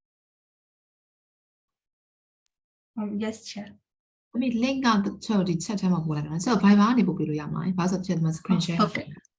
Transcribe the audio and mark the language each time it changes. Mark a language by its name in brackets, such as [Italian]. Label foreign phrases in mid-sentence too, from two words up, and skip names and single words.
[English] Yes, Chair. [Cantonese] 咁你 [Burmese] link ကကျွန်တော်ဒီ chat ထဲမှာပို့လိုက်တာဆိုတော့ Viber ကနေပို့ပေးလို့ရမှာလေဘာလို့ဆို chat မှာ [English] screen share [Burmese] လုပ် [English] Okay.